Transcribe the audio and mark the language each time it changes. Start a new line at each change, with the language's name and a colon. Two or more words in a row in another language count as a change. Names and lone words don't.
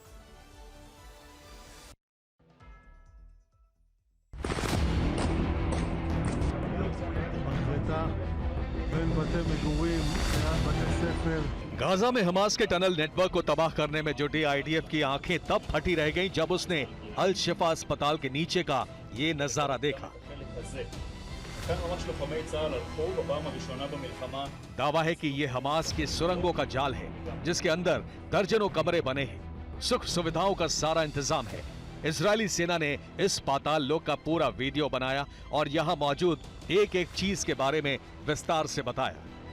Hindi: गाजा में हमास के टनल नेटवर्क को तबाह करने में जुटी आईडीएफ की आंखें तब फटी रह गईं जब उसने अल शिफा अस्पताल के नीचे का ये नजारा देखा।
Hebrew: כאן ממש לוחמי צה"ל הלכו בפעם הראשונה במלחמה.
Hindi: दावा है कि ये हमास की सुरंगों का जाल है जिसके अंदर दर्जनों कमरे बने हैं। सुख सुविधाओं का सारा इंतजाम है। इजरायली सेना ने इस पाताल लोक का पूरा वीडियो बनाया और यहाँ मौजूद एक एक चीज के बारे में विस्तार से बताया।